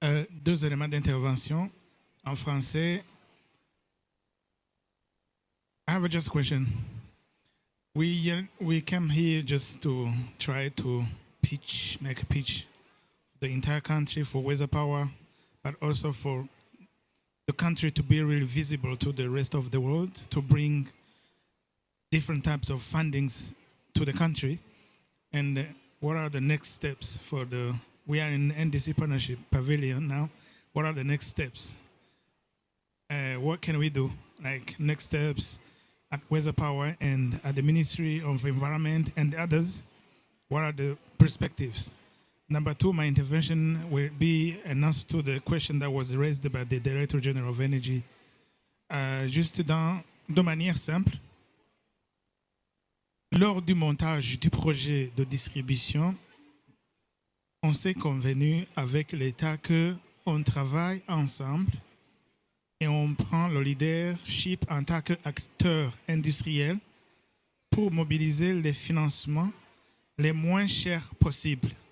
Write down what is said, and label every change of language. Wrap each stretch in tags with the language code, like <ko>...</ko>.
<fr>Deux éléments d'intervention en français.</fr> <en>I have just a question. We came here just to try to make a pitch for the entire country for Weza Power, but also for the country to be really visible to the rest of the world, to bring different types of fundings to the country. And what are the next steps for the... We are in NDC Partnership Pavilion now. What are the next steps? What can we do? Like next steps at Weza Power and at the Ministry of Environment and others. What are the perspectives? Number two, my intervention will be an answer to the question that was raised by the Director General of Energy.</en> <fr>Juste de manière simple, lors du montage du projet de distribution, on s'est convenu avec l'État qu'on travaille ensemble et on prend le leadership en tant qu'acteur industriel pour mobiliser les financements les moins chers possibles.</fr>